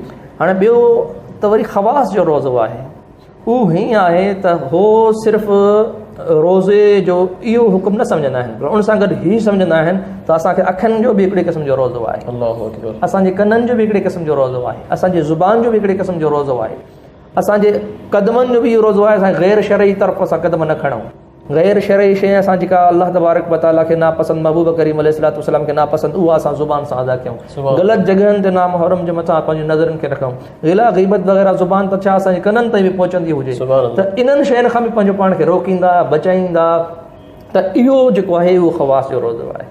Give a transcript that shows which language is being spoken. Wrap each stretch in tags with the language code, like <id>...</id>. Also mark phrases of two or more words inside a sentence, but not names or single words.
<sd>हाणे ॿियो त वरी ख़वास जो रोज़ो आहे, उहो हीअं आहे त हो सिर्फ़ु रोज़े जो इहो हुकुम न सम्झंदा आहिनि, पर उन सां गॾु हीअ सम्झंदा आहिनि त असांखे अखियुनि जो बि हिकिड़े क़िस्म जो रोज़ो आहे, असांजे कननि जो बि हिकिड़े क़िस्म जो रोज़ो आहे, असांजी ज़ुबान जो बि हिकिड़े क़िस्म जो रोज़ो आहे, असांजे क़दमनि जो बि इहो रोज़ो आहे, असां ग़ैर शरई तरफ़ सां क़दम न खणूं। गैर शरई शइ असां जेका</sd> <ar>الله تبارك وتعالى</ar> <sd>खे नापसंद, महबूब करीम</sd> <ar>عليه الصلاة والسلام</ar> <sd>खे नापसंद, उहा असां ज़ुबान सां अदा कयूं। ग़लति जॻहनि ते नाम हरम जे मथां पंहिंजी नज़रनि खे रखूं। गिला ग़ीबत वग़ैरह ज़ुबान त छा असांजे कननि ताईं बि पहुचंदी हुजे त इन्हनि शयुनि खां बि पंहिंजो पाण खे रोकींदा, बचाईंदा। त इहो जेको आहे उहो ख़वास जो रोज़ो आहे।</sd>